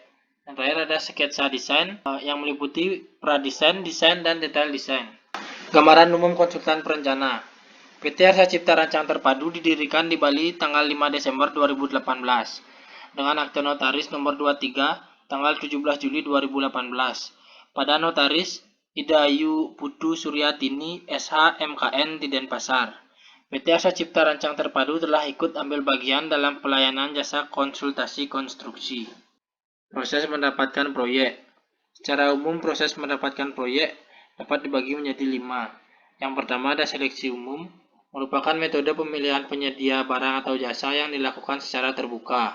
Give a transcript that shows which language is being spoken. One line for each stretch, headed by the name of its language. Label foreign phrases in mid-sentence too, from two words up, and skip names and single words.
Indonesian: Yang terakhir ada sketsa desain yang meliputi pradesain, desain, dan detail desain. Gambaran umum konsultan perencana. PT Arsa Cipta Rancang Terpadu didirikan di Bali tanggal 5 Desember 2018 dengan akte notaris nomor 23 tanggal 17 Juli 2018 pada notaris Ida Ayu Putu Suryatini SH MKN di Denpasar. PT Arsa Cipta Rancang Terpadu telah ikut ambil bagian dalam pelayanan jasa konsultasi konstruksi. Proses mendapatkan proyek. Secara umum proses mendapatkan proyek dapat dibagi menjadi 5. Yang pertama ada seleksi umum, merupakan metode pemilihan penyedia barang atau jasa yang dilakukan secara terbuka.